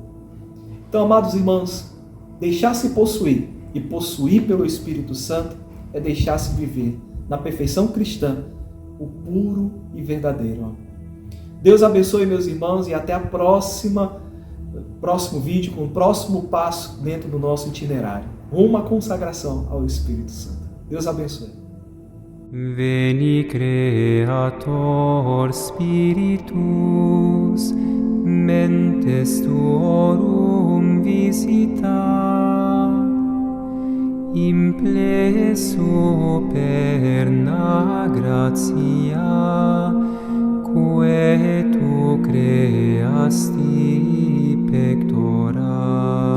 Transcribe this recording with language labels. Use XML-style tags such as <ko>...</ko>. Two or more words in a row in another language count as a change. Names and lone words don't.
<pt>Então, amados irmãos, deixar-se possuir e possuir pelo Espírito Santo é deixar-se viver na perfeição cristã o puro e verdadeiro amor. Deus abençoe, meus irmãos, e até a próximo vídeo com o próximo passo dentro do nosso itinerário, rumo à consagração ao Espírito Santo. Deus abençoe.</pt> <la>Veni Creator Spiritus, mentes tuorum visita, implesso perna gratia, quae tu creasti pectora.</la>